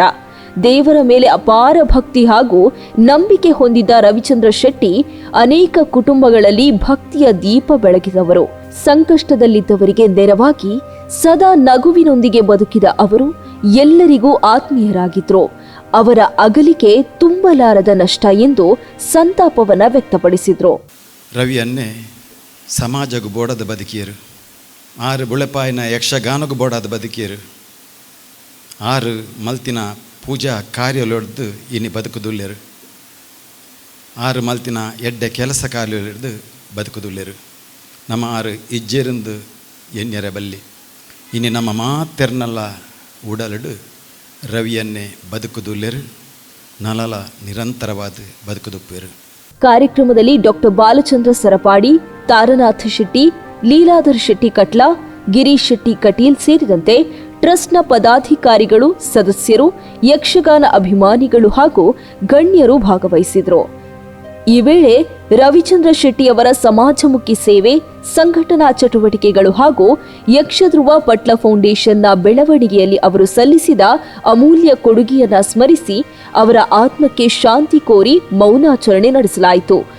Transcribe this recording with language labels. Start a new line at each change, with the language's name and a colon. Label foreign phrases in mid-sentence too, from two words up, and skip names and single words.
Kannada: ದೇವರ ಮೇಲೆ ಅಪಾರ ಭಕ್ತಿ ಹಾಗೂ ನಂಬಿಕೆ ಹೊಂದಿದ್ದ ರವಿಚಂದ್ರ ಶೆಟ್ಟಿ ಅನೇಕ ಕುಟುಂಬಗಳಲ್ಲಿ ಭಕ್ತಿಯ ದೀಪ ಬೆಳಗಿದವರು. ಸಂಕಷ್ಟದಲ್ಲಿದ್ದವರಿಗೆ ನೆರವಾಗಿ ಸದಾ ನಗುವಿನೊಂದಿಗೆ ಬದುಕಿದ ಅವರು ಎಲ್ಲರಿಗೂ ಆತ್ಮೀಯರಾಗಿದ್ರು. ಅವರ ಅಗಲಿಕೆ ತುಂಬಲಾರದ ನಷ್ಟ ಎಂದು ಸಂತಾಪವನ್ನ ವ್ಯಕ್ತಪಡಿಸಿದ್ರು.
Tulu: ರವಿಯನ್ನೇ ಸಮಾಜಗೂ ಬೋಡದ ಬದುಕಿಯರು, ಆರು ಬುಳೆಪಾಯಿನ ಯಕ್ಷಗಾನಗೂ ಬೋಡಾದ ಬದುಕಿಯರು, ಆರು ಮಲ್ತಿನ ಪೂಜಾ ಕಾರ್ಯಲೊಡ್ದು ಇನ್ನು ಬದುಕುದುಲ್ಲೆರು, ಆರು ಮಲ್ತಿನ ಎಡ್ಡೆ ಕೆಲಸ ಕಾರ್ಯಲೊಡ್ದು ಬದುಕುದುಲ್ಲೆರು. ನಮ್ಮ ಆರು ಇಜ್ಜೆರಿಂದು ಎಣ್ಣೆರೆ ಬಲ್ಲಿ ಇನ್ನು ನಮ್ಮ ಮಾತೆರ್ನಲ್ಲ ಉಡಲಡು ರವಿಯನ್ನೇ ಬದುಕುದುಲ್ಲೆರು, ನಲಲ ನಿರಂತರವಾದ ಬದುಕುದುಪ್ಪೆರು.
Kannada: ಕಾರ್ಯಕ್ರಮದಲ್ಲಿ ಡಾಕ್ಟರ್ ಬಾಲಚಂದ್ರ ಸರಪಾಡಿ, ತಾರನಾಥ ಶೆಟ್ಟಿ, ಲೀಲಾಧರ್ ಶೆಟ್ಟಿ ಕಟ್ಲ, ಗಿರೀಶ್ ಶೆಟ್ಟಿ ಕಟೀಲ್ ಸೇರಿದಂತೆ ಟ್ರಸ್ಟ್ನ ಪದಾಧಿಕಾರಿಗಳು, ಸದಸ್ಯರು, ಯಕ್ಷಗಾನ ಅಭಿಮಾನಿಗಳು ಹಾಗೂ ಗಣ್ಯರು ಭಾಗವಹಿಸಿದರು. ಈ ವೇಳೆ ರವಿಚಂದ್ರ ಶೆಟ್ಟಿಯವರ ಸಮಾಜಮುಖಿ ಸೇವೆ, ಸಂಘಟನಾ ಚಟುವಟಿಕೆಗಳು ಹಾಗೂ ಯಕ್ಷಧ್ರುವ ಪಟ್ಲ ಫೌಂಡೇಶನ್ನ ಬೆಳವಣಿಗೆಯಲ್ಲಿ ಅವರು ಸಲ್ಲಿಸಿದ ಅಮೂಲ್ಯ ಕೊಡುಗೆಯನ್ನ ಸ್ಮರಿಸಿ ಅವರ ಆತ್ಮಕ್ಕೆ ಶಾಂತಿ ಕೋರಿ ಮೌನಾಚರಣೆ ನಡೆಸಲಾಯಿತು.